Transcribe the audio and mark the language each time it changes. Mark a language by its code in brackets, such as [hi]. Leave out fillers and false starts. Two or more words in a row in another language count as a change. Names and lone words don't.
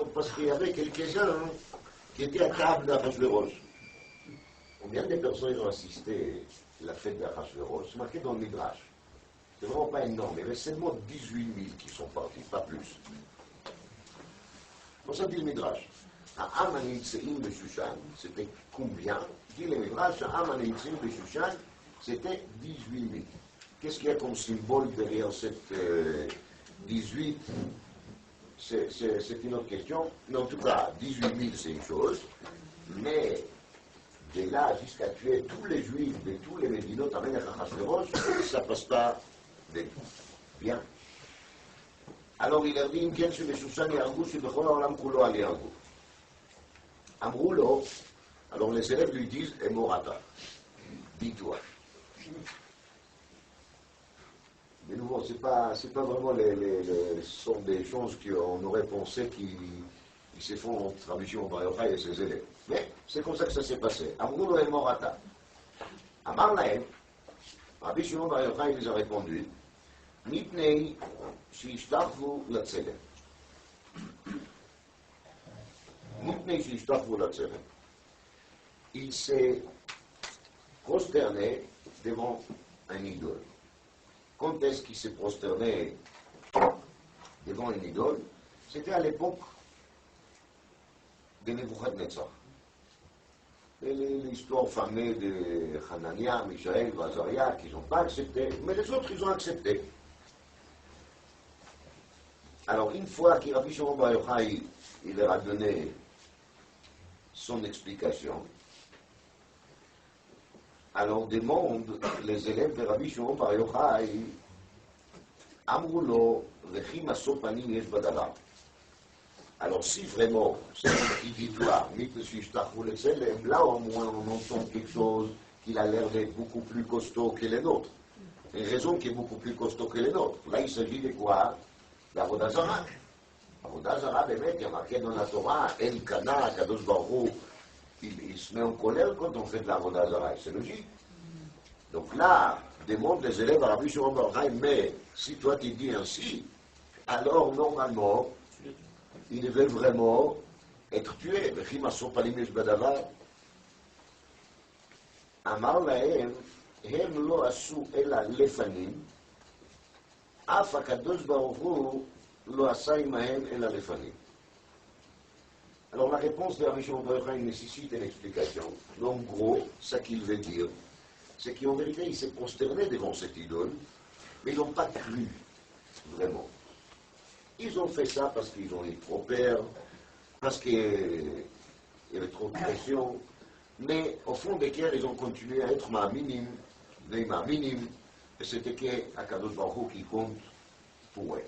[fr] Parce qu'il y avait quelques-uns qui étaient à table d'Achashverosh. Combien de personnes ont assisté à la fête d'Achashverosh? C'est marqué dans le Midrash. C'est vraiment pas énorme. Il y avait seulement 18 000 qui sont partis, pas plus. Pour ça dit le Midrash. [he] העם הנמצאים בשושן, [fr] c'était combien? Dit le Midrash, [he] העם הנמצאים בשושן, [fr] c'était 18 000. Qu'est-ce qu'il y a comme symbole derrière cette 18? C'est une autre question. Mais en tout cas, 18 000 c'est une chose. Mais de là jusqu'à tuer tous les Juifs de tous les Médinotes à Melech Achashverosh, ça passe pas de bien. Alors il leur dit, [he] אם כן שבשושן יהרגו, שבכל העולם כולו אל יהרגו. אמרו לו, [fr] alors les élèves lui disent, Emorata, dis-toi. Mais nouveau, c'est pas vraiment ce sont des choses qu'on aurait pensé qui se font entre Rabbi Shimon Bar Yochai et ses élèves. Mais c'est comme ça que ça s'est passé. [he] אמרו לו Emorata. אמר להם, [fr] Rabbi Shimon Bar Yochai les a répondu, [he] מפני שהשתחוו לצלם. מפני שהשתחוו לצלם. [fr] Il s'est prosterné devant un idole. Quand est-ce qu'il s'est prosterné devant une idole? C'était à l'époque de Nebuchadnezzar. L'histoire fameuse de Hanania, Mishaël, Azaria, qu'ils n'ont pas accepté, mais les autres, ils ont accepté. Alors, une fois que Rabbi Shimon Bar Yochai, il leur a donné son explication, alors demande les élèves de Rabbi Shimon Bar Yochai, [he] אמרו לו, וכי משוא פנים יש בדבר. [fr] Alors, si vraiment, c'est qui dit toi, là au moins on entend quelque chose qui a l'air d'être beaucoup plus costaud que les nôtres. Une raison qui est beaucoup plus costaud que les nôtres. Là, il s'agit de quoi? D' [he] עבודה זרה עבודה זרה באמת, [fr] il y a marqué dans la Torah, [he] אל קנא קדוש ברוך הוא, [fr] il se met en colère quand on fait de l' [he] עבודה זרה, [fr] c'est logique. Donc là, demande les élèves à Rabbi Shimon Bar Yochai, mais si toi tu dis ainsi, alors normalement, ils devaient vraiment être tués. [he] וכי משוא פנים יש בדבר? אמר להם, הם לא עשו אלא לפנים, אף הקדוש ברוך הוא לא עשה עמהם אלא לפנים. [fr] Alors la réponse de Rabbi Shimon Bar Yochai nécessite une explication. En gros, ce qu'il veut dire, c'est qu'en vérité, il s'est prosterné devant cette idole, mais ils n'ont pas cru, vraiment. Ils ont fait ça parce qu'ils ont eu trop peur, parce qu'il y avait trop de pression, mais au fond des cœurs, ils ont continué à être Ma'aminim, les Ma'aminim, et c'était qu' [he] הקדוש ברוך הוא [fr] qui compte pour eux.